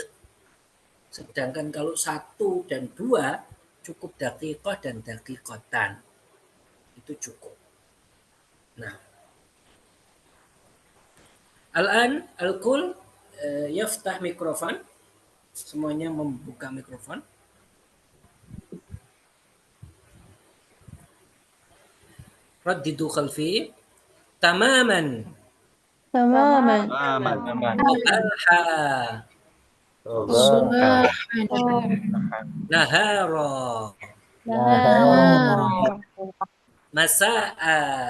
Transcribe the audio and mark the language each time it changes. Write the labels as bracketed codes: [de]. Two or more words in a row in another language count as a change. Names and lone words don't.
[id] Sedangkan kalau 1 dan 2 cukup daqiqah dan daqiqatan. Itu cukup. Nah, [ar] الآن الكل يفتح مايكروفون. [id] Semuanya membuka mikrofon. [ar] ردّدوا خلفي تماماً. تماما صباحاً. نهاراً. نهارا Masa'a.